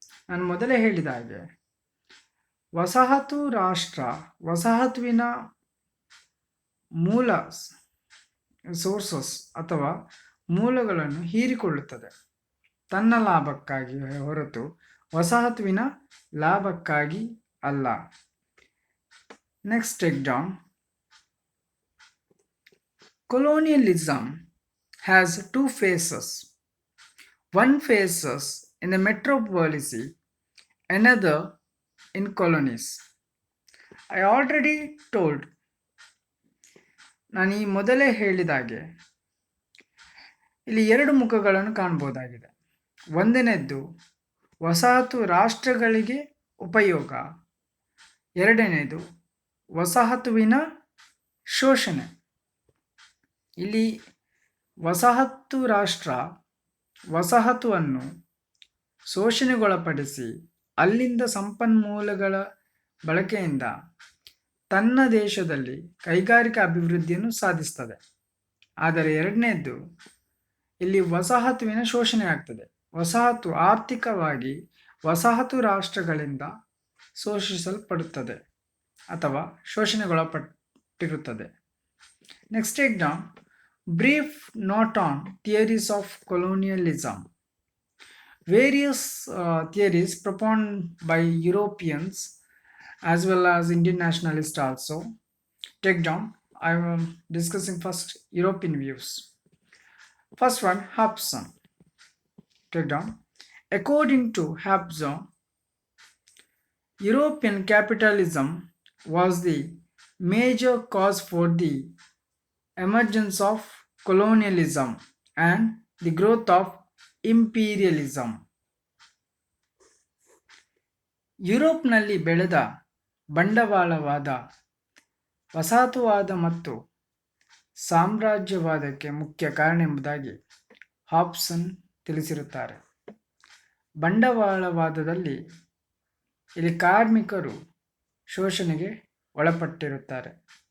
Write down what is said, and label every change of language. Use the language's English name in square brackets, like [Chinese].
[Kannada] ನಾನು ಮೊದಲೇ ಹೇಳಿದ ಹಾಗೆ ವಸಾಹತು ರಾಷ್ಟ್ರ ವಸಾಹತುವಿನ ಮೂಲ ಸೋರ್ಸಸ್ ಅಥವಾ ಮೂಲಗಳನ್ನು ಹೀರಿಕೊಳ್ಳುತ್ತದೆ ತನ್ನ ಲಾಭಕ್ಕಾಗಿ ಹೊರತು ವಸಾಹತುವಿನ ಲಾಭಕ್ಕಾಗಿ ಅಲ್ಲ. [English] Next take down. Colonialism has two phases. One phases in the metropolis, another in colonies. I already told. [Kannada] ನಾನು ಈ ಮೊದಲೇ ಹೇಳಿದಾಗೆ ಇಲ್ಲಿ ಎರಡು ಮುಖಗಳನ್ನು ಕಾಣಬಹುದಾಗಿದೆ. ಒಂದನೇದ್ದು ವಸಾಹತು ರಾಷ್ಟ್ರಗಳಿಗೆ ಉಪಯೋಗ, ಎರಡನೇದು ವಸಾಹತುವಿನ ಶೋಷಣೆ. ಇಲ್ಲಿ ವಸಾಹತು ರಾಷ್ಟ್ರ ವಸಾಹತುವನ್ನು ಶೋಷಣೆಗೊಳಪಡಿಸಿ ಅಲ್ಲಿಂದ ಸಂಪನ್ಮೂಲಗಳ ಬಳಕೆಯಿಂದ ತನ್ನ ದೇಶದಲ್ಲಿ ಕೈಗಾರಿಕಾ ಅಭಿವೃದ್ಧಿಯನ್ನು ಸಾಧಿಸ್ತದೆ. ಆದರೆ ಎರಡನೇದ್ದು ಇಲ್ಲಿ ವಸಾಹತುವಿನ ಶೋಷಣೆ ಆಗ್ತದೆ. ವಸಾಹತು ಆರ್ಥಿಕವಾಗಿ ವಸಾಹತು ರಾಷ್ಟ್ರಗಳಿಂದ ಶೋಷಿಸಲ್ಪಡುತ್ತದೆ ಅಥವಾ ಶೋಷಣೆಗೊಳಪಟ್ಟಿರುತ್ತದೆ. [English] Next take down. Brief note on theories of colonialism. Various theories propounded by Europeans as well as Indian nationalists also. Take down. I am discussing first European views. First one, Hobson. Take down. According to Hobson, European capitalism was the major cause for the emergence of colonialism and the growth of imperialism. [Kannada] ಯುರೋಪ್ನಲ್ಲಿ ಬೆಳೆದ ಬಂಡವಾಳವಾದ, ವಸಾಹತುವಾದ ಮತ್ತು ಸಾಮ್ರಾಜ್ಯವಾದಕ್ಕೆ ಮುಖ್ಯ ಕಾರಣ ಎಂಬುದಾಗಿ ಹಾಬ್ಸನ್ ತಿಳಿಸಿರುತ್ತಾರೆ. ಬಂಡವಾಳವಾದದಲ್ಲಿ ಇಲ್ಲಿ ಕಾರ್ಮಿಕರು ಶೋಷಣೆಗೆ ಒಳಪಟ್ಟಿರುತ್ತಾರೆ.